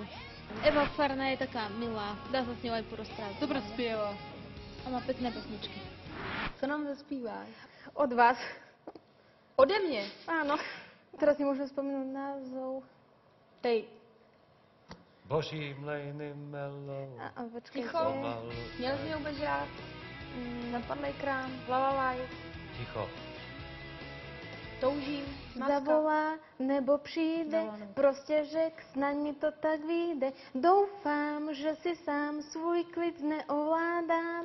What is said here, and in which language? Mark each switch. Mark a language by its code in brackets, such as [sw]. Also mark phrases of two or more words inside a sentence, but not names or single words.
[sk] Eva Farna je taká milá, dá sa s ňou aj porozprávať. [cs] Dobře zpěvá. [sk] A má pekné pesničky. [cs] Co nám zaspíváš? [sk] Od vás. [cs] Ode mě? [sk] Áno. Teraz si môžem spomenúť názov. [cs] Dej. Boží mlejny melou. Počkej. Ticho. Měl jsi mě vůbec rád? Napadlej krám. Lalalaj. Ticho. Toužím. Zavolá nebo přijde, prostě řek, snad mi to tak vyjde. Doufám, že si sám svůj klid neovládám.